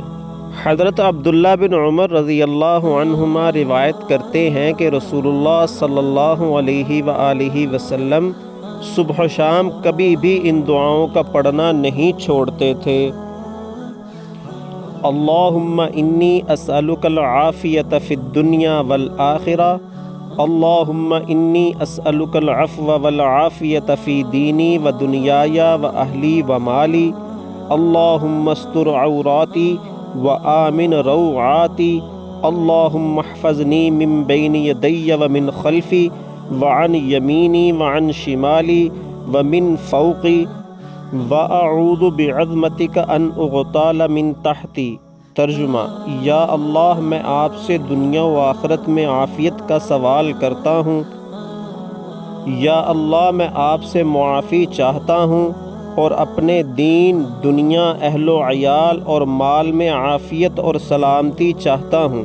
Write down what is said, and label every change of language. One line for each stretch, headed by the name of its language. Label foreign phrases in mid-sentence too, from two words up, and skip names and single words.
Urdu: حضرت عبداللہ بن عمر رضی اللہ عنہما روایت کرتے ہیں کہ رسول اللہ صلی اللہ علیہ وآلہ وسلم صبح و شام کبھی بھی ان دعاؤں کا پڑھنا نہیں چھوڑتے تھے۔
Arabic: اللہم انی اسألک العافیۃ فی الدنیا والآخرہ، اللہم انی اسألک العفو والعافیۃ فی دینی و دنیای و اہلی و مالی، اللہم استر عوراتی و آمن روعاتی، اللہم احفظنی من بین یدی و من خلفی وعن یمینی وعن شمالی ومن فوقی وَأَعُوذُ بِعَظْمَتِكَ أَنْ أُغْتَالَ مِنْ تَحْتِي۔
Urdu: ترجمہ: یا اللہ، میں آپ سے دنیا و آخرت میں عافیت کا سوال کرتا ہوں۔ یا اللہ، میں آپ سے معافی چاہتا ہوں اور اپنے دین، دنیا، اہل و عیال اور مال میں عافیت اور سلامتی چاہتا ہوں۔